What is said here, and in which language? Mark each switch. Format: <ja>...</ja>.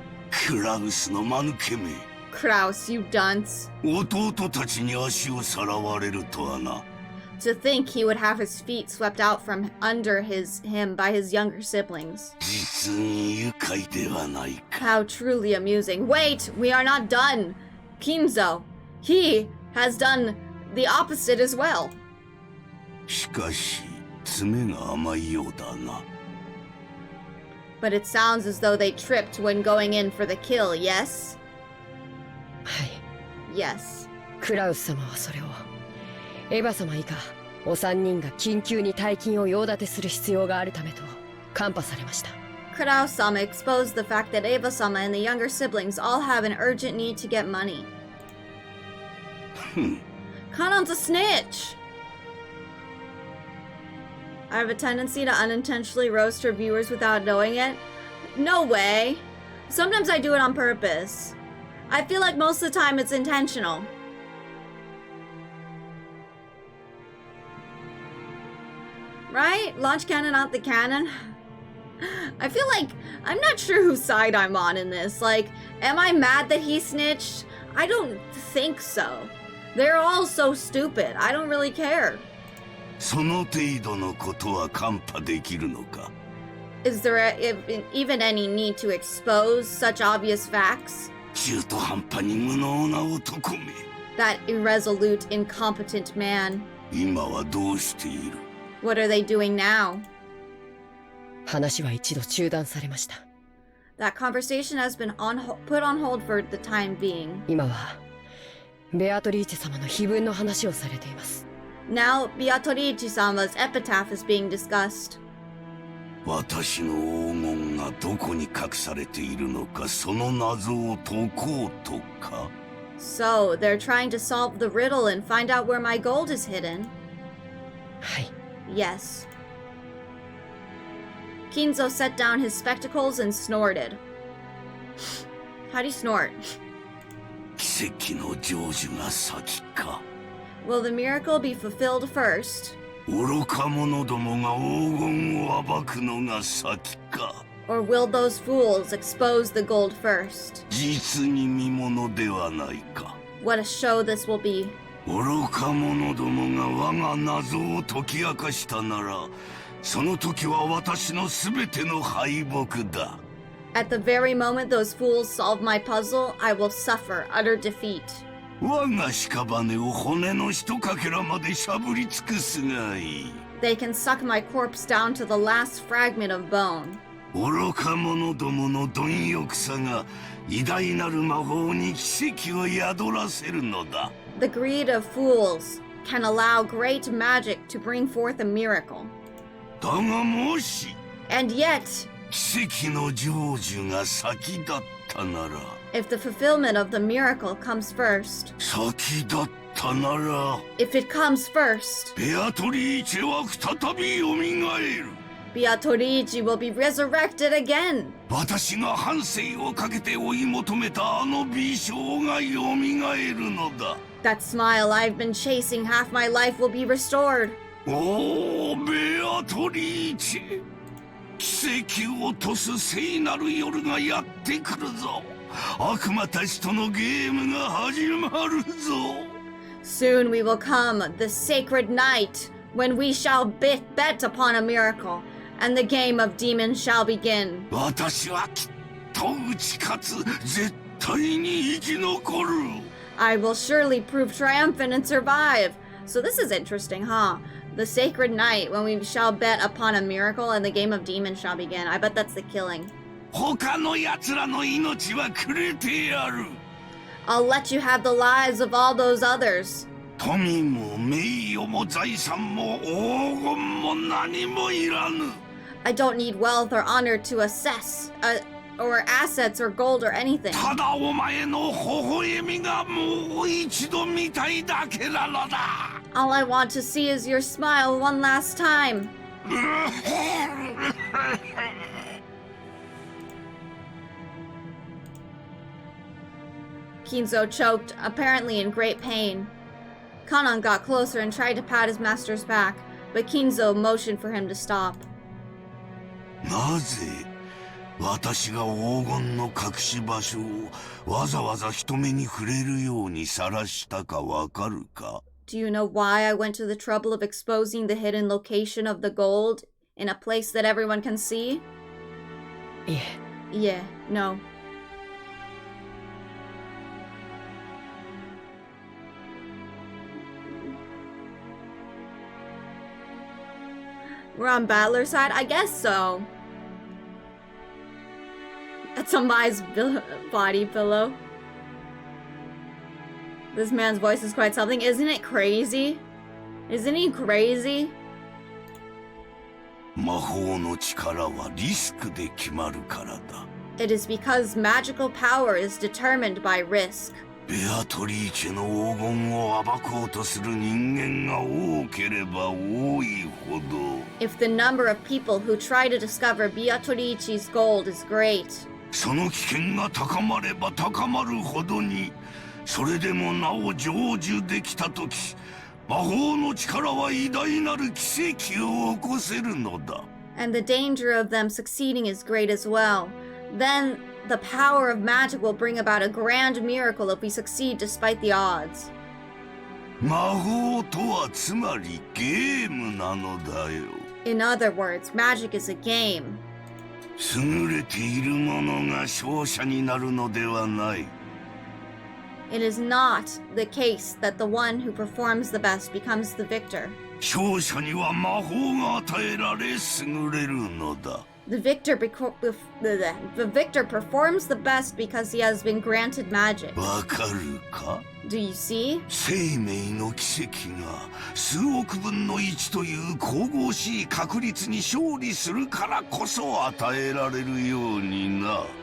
<ja>Kraus の間抜けめ。</ja> <en>Kraus, you dunce.</en> <ja>弟たちに足をさらわれるとはな。</ja> <en>To think he would have his feet swept out from under him by his younger siblings.</en> <ja>実に愉快ではないか。</ja> <en>How truly amusing. Wait, we are not done. Kinzo, he has done the opposite as well.</en> <ja>しかし、爪が甘いようだな。</ja> <en>But it sounds as though they tripped when going in for the kill, yes?</en> <ja>はい。</ja> <en>Yes.</en> <ja>クラウス様はそれをエヴァ様以下お三人が緊急に大金を用立てする必要があるためと看破されました。</ja> <en>Kurao-sama exposed the fact that Eva-sama and the younger siblings all have an urgent need to get money. Kanon's a snitch! I have a tendency to unintentionally roast her viewers without knowing it. No way! Sometimes I do it on purpose. I feel like most of the time it's intentional. Right? Launch cannon, not the cannon. I feel like I'm not sure whose side I'm on in this. Like, am I mad that he snitched? I don't think so. They're all so stupid. I don't really care.</en> <ja>その程度のことは看破できるのか?</ja> <en>Is there even any need to expose such obvious facts?</en> <ja>中途半端に無能な男め.</ja> <en>That irresolute, incompetent man.</en> <ja>今はどうしている?</ja> <en>What are they doing now?</en> <ja>話は一度中断されました。</ja> <en>That conversation has been put on hold for the time being.</en> <ja>今はベアトリーチェ様の碑文の話をされています。</ja> <en>Now, Beatrice-sama's epitaph is being discussed.</en> <ja>私の黄金がどこに隠されているのか、その謎を解こうとか?</ja> <en>So, they're trying to solve the riddle and find out where my gold is hidden?</en> <ja>はい。</ja> <en>Yes. Kinzo set down his spectacles and snorted. How do you snort?</en> <ja>奇跡の成就が先か?</ja> <en>Will the miracle be fulfilled first?</en> <ja>愚か者どもが黄金を暴くのが先か?</ja> <en>Or will those fools expose the gold first?</en> <ja>実に見ものではないか.</ja> <en>What a show this will be.</en> <ja>愚か者どもが我が謎を解き明かしたなら、その時は私のすべての敗北だ.</ja> <en>At the very moment those fools solve my puzzle, I will suffer utter defeat.</en> <ja>我が屍を骨のひとかけらまでしゃぶり尽くすがいい.</ja> <en>They can suck my corpse down to the last fragment of bone.</en> <ja>愚か者どもの貪欲さが偉大なる魔法に奇跡を宿らせるのだ.</ja> <en>The greed of fools can allow great magic to bring forth a miracle.</en> <ja>だがもし</ja> <en>And yet,</en> <ja>奇跡の成就が先だったなら</ja> <en>if the fulfillment of the miracle comes first,</en> <ja>先だったなら</ja> <en>if it comes first,</en> <ja>ベアトリーチェは再び蘇る.</ja> <en>Beatrice will be resurrected again.</en> <ja>私が半生をかけて追い求めたあの美少が蘇るのだ.</ja> <en>That smile I've been chasing half my life will be restored.</en> <ja>おー、ベアトリーチェ。奇跡を落とす聖なる夜がやってくるぞ。悪魔たちとのゲームが始まるぞ。</ja> <en>Soon we will come, the sacred night, when we shall bet upon a miracle, and the game of demons shall begin.</en> <ja>私はきっと打ち勝つ。絶対に生き残る。</ja> <en>I will surely prove triumphant and survive. So this is interesting, huh? The sacred night when we shall bet upon a miracle and the game of demons shall begin. I bet that's the killing.</en> <ja>他の奴らの命はくれてやる.</ja> <en>I'll let you have the lives of all those others.</en> <ja>富も名誉も財産も黄金も何もいらぬ.</ja> <en>I don't need wealth or honor to assess, or assets or gold or anything.</en> <ja>ただお前の微笑みがもう一度見たいだけなのだ.</ja> <en>All I want to see is your smile one last time. Kinzo choked, apparently in great pain. Kanan got closer and tried to pat his master's back, but Kinzo motioned for him to stop.</en> <ja>なぜ私が黄金の隠し場所をわざわざ人目に触れるように晒したかわかるか?</ja> <en>Do you know why I went to the trouble of exposing the hidden location of the gold in a place that everyone can see?</en> <ja>いえ。</ja> <en>Yeah, no. We're on Battler's side? I guess so. That's on Mai's body pillow. This man's voice is quite something. Isn't it crazy? Isn't he crazy?</en> <ja>魔法の力はリスクで決まるからだ。</ja> <en>It is because magical power is determined by risk.</en> <ja>ベアトリーチェの黄金を暴こうとする人間が多ければ多いほど、</ja> <en>If the number of people who try to discover Beatorici's gold is great,</en> <ja>その危険が高まれば高まるほどに、それでもなお成就できたとき、魔法の力は偉大なる奇跡を起こせるのだ。</ja> <en>and the danger of them succeeding is great as well, then the power of magic will bring about a grand miracle if we succeed despite the odds.</en> <ja>魔法とはつまりゲームなのだよ。</ja> <en>In other words, magic is a game.</en> <ja>優れている者が勝者になるのではない。</ja> <en>It is not the case that the one who performs the best becomes the victor.</en> <ja>勝者には魔法が与えられ優れるのだ。</ja> <en>The victor performs the best because he has been granted magic.</en> <ja>わかるか？</ja> <en>Do you see?</en> <ja>生命の奇跡が数億分の1という神々しい確率に勝利するからこそ与えられるようにな。</ja>